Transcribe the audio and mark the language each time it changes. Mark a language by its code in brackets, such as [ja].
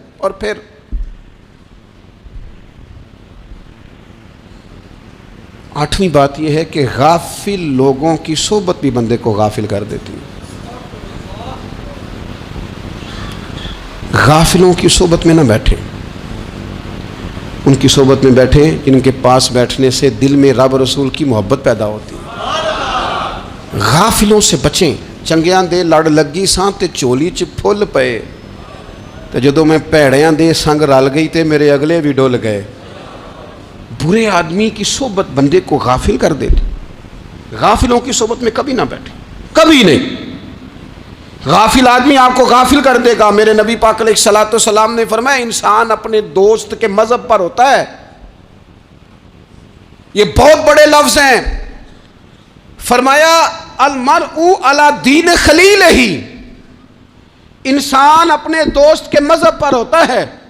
[ur] اور پھر آٹھویں بات یہ ہے کہ غافل لوگوں کی صحبت بھی بندے کو غافل کر دیتی ہے. غافلوں کی صحبت میں نہ بیٹھیں، ان کی صحبت میں بیٹھیں جن کے پاس بیٹھنے سے دل میں رب رسول کی محبت پیدا ہوتی ہے. غافلوں سے بچیں. [pa] چنگیاں دے لڑ لگی ساں تے چولی چ پھل پئے، تے جدوں میں پیڑیاں دے سنگ رل گئی تے میرے اگلے بھی ڈول گئے. [ur] برے آدمی کی صحبت بندے کو غافل کر دیتی. غافلوں کی صحبت میں کبھی نہ بیٹھیں، کبھی نہیں. غافل آدمی آپ کو غافل کر دے گا. میرے نبی پاک علیہ الصلوۃ والسلام نے فرمایا انسان اپنے دوست کے مذہب پر ہوتا ہے. یہ بہت بڑے لفظ ہیں. فرمایا [ar] المرء علی دین خلیلہ، [ur] انسان اپنے دوست کے مذہب پر ہوتا ہے.